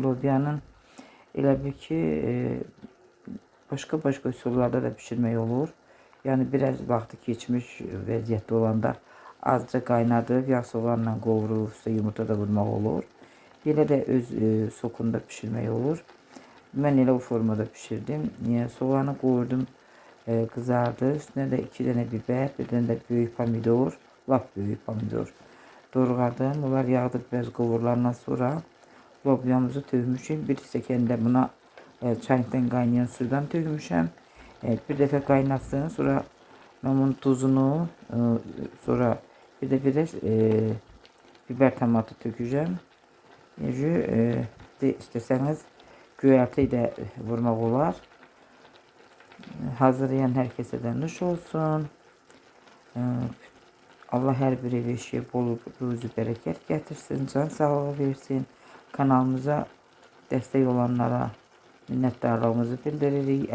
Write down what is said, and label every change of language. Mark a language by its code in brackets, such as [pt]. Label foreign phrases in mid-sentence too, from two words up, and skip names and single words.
[az] Lobyanın elə bir ki başqa üsullarda da pişirmək olur. Yəni biraz vaxtı keçmiş vəziyyətdə olanda azca qaynadıb yağ soğanla qovurub, üstə yumurta da vurmaq olur. Yenə də öz sokunda pişirmək olur. Mən elə o formada pişirdim. Soğanı qovurdum. [tr] Kızardı. Üstüne de 2 tane biber, bir tane de büyük pomidor, lap büyük pomidor doğradım. [az] Bunlar yağda biraz qovurlandan sonra lobyamızı tökmüşüm. Bir stəkan da buna çaynikdən qaynayan sudan tökmüşəm. Bir dəfə qaynatsın, sonra onun tuzunu, sonra bir də biraz biber tomatı tökəcəm. İstəsəniz göyərti də vurmaq olar. Hazırlayan herkese de nuş olsun. Allah her bir ev eşiğe bol ruzi bereket getirsin. Can sağlığı versin. [tr] Kanalımıza destek olanlara minnettarlığımızı bildiririk.